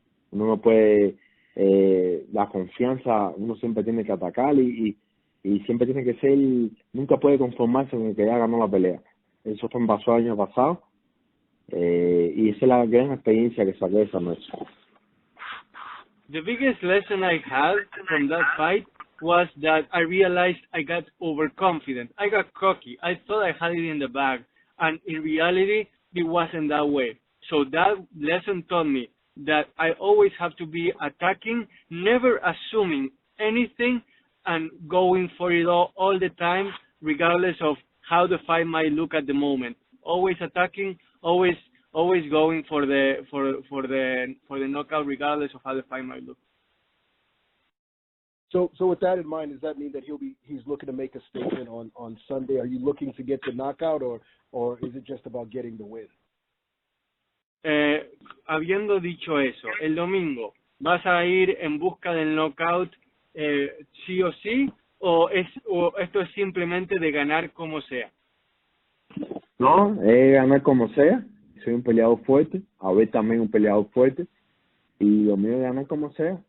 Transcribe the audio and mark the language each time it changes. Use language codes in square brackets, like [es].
[es] Uno no puede, la confianza, uno siempre tiene que atacar, y y siempre tiene que ser, nunca puede conformarse con el que ya ganó la pelea. Eso fue pasó el año pasado, y esa es la gran experiencia que saqué de esa noche. [en] The biggest lesson I had from that fight was that I realized I got overconfident. I got cocky. I thought I had it in the bag, and in reality, it wasn't that way. So that lesson taught me that I always have to be attacking, never assuming anything, and going for it all the time, regardless of how the fight might look at the moment. Always attacking, always going for the knockout, regardless of how the fight might look. So with that in mind, does that mean that he's looking to make a statement on Sunday? Are you looking to get the knockout, or is it just about getting the win? [es] Habiendo dicho eso, el domingo, ¿vas a ir en busca del knockout sí o sí, o esto es simplemente de ganar como sea? No, ganar como sea. Soy un peleador fuerte, Abel también un peleador fuerte, y lo mío es ganar como sea.